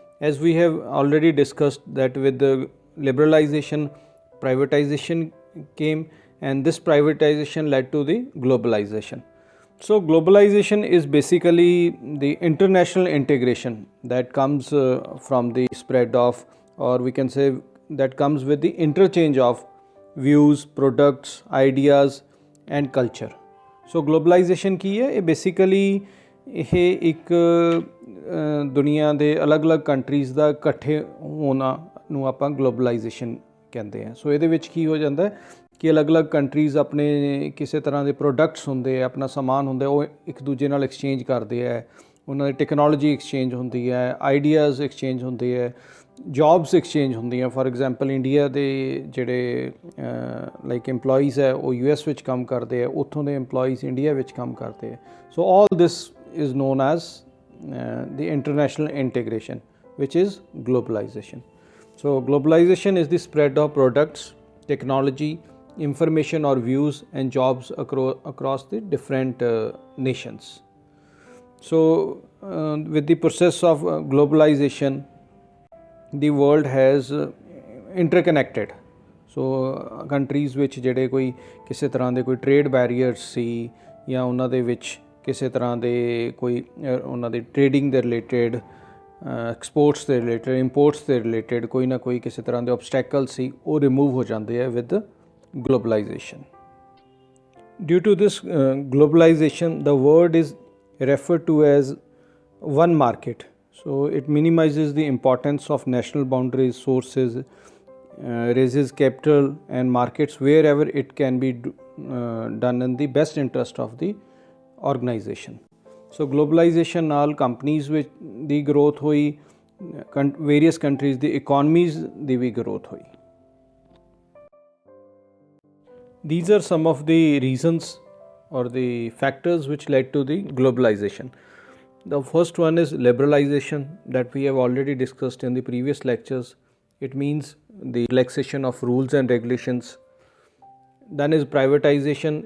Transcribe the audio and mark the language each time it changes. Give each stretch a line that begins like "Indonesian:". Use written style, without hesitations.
English: As we have already discussed that with the liberalization, privatization came, and this privatization led to the globalization. So globalization is basically the international integration that comes from the spread of, or we can say that comes with the interchange of views, products, ideas and culture.
Punjabi: So globalisation ਕੀ ਹੈ? ਇਹ basically ਇਹ ਇੱਕ ਦੁਨੀਆ ਦੇ ਅਲੱਗ-ਅਲੱਗ countries ਦਾ ਇਕੱਠੇ ਹੋਣਾ ਨੂੰ ਆਪਾਂ ਗਲੋਬਲਾਈਜੇਸ਼ਨ ਕਹਿੰਦੇ ਹਾਂ। ਸੋ ਇਹਦੇ ਵਿੱਚ ਕੀ ਹੋ ਜਾਂਦਾ ਕਿ ਅਲੱਗ-ਅਲੱਗ ਕੰਟਰੀਜ਼ ਆਪਣੇ ਕਿਸੇ ਤਰ੍ਹਾਂ ਦੇ ਪ੍ਰੋਡਕਟਸ ਹੁੰਦੇ ਆ, ਆਪਣਾ ਸਮਾਨ ਹੁੰਦਾ, ਉਹ ਇੱਕ ਦੂਜੇ ਨਾਲ ਐਕਸਚੇਂਜ ਕਰਦੇ ਹੈ, ਉਹਨਾਂ ਦੀ ਟੈਕਨੋਲੋਜੀ ਐਕਸਚੇਂਜ ਹੁੰਦੀ ਹੈ, ਆਈਡੀਆਜ਼ ਐਕਸਚੇਂਜ ਹੁੰਦੇ ਹੈ, ਜੌਬਸ ਐਕਸਚੇਂਜ ਹੁੰਦੀਆਂ। ਫੋਰ ਐਗਜ਼ਾਮਪਲ ਇੰਡੀਆ ਦੇ ਜਿਹੜੇ ਲਾਈਕ EMPLOYEES ਹੈ ਉਹ US ਵਿੱਚ ਕੰਮ ਕਰਦੇ ਆ, ਉੱਥੋਂ ਦੇ EMPLOYEES ਇੰਡੀਆ ਵਿੱਚ ਕੰਮ ਕਰਦੇ ਆ।
English: So all this is known as the international integration, which is globalization. So globalization is the spread of products, technology, information or views and jobs across the different nations. So with the process of globalization, the world has interconnected.
Punjabi: So countries ਵਿੱਚ ਜਿਹੜੇ ਕੋਈ ਕਿਸੇ ਤਰ੍ਹਾਂ ਦੇ ਕੋਈ trade barriers ਸੀ ਜਾਂ ਉਹਨਾਂ ਦੇ ਵਿੱਚ ਕਿਸੇ ਤਰ੍ਹਾਂ ਦੇ ਕੋਈ ਉਹਨਾਂ ਦੀ ਟ੍ਰੇਡਿੰਗ ਦੇ ਰਿਲੇਟਡ, ਐਕਸਪੋਰਟਸ ਦੇ ਰਿਲੇਟਡ, ਇੰਪੋਰਟਸ ਦੇ ਰਿਲੇਟਡ ਕੋਈ ਨਾ ਕੋਈ ਕਿਸੇ ਤਰ੍ਹਾਂ ਦੇ ਆਬਸਟੈਕਲ ਸੀ, ਉਹ ਰਿਮੂਵ ਹੋ ਜਾਂਦੇ ਆ with globalization.
English: Due to this globalization, the word is referred to as one market. So it minimizes the importance of national boundaries, sources, raises capital and markets wherever it can be done in the best interest of the organization.
Punjabi: So globalization ਨਾਲ companies ਵਿੱਚ ਦੀ growth ਹੋਈ, various countries ਦੀ ਇਕੋਨਮੀਜ਼ ਦੀ ਵੀ growth ਹੋਈ।
English: These are some of the reasons or the factors which led to the globalization. The first one is liberalization that we have already discussed in the previous lectures. It means the relaxation of rules and regulations. Then is privatization.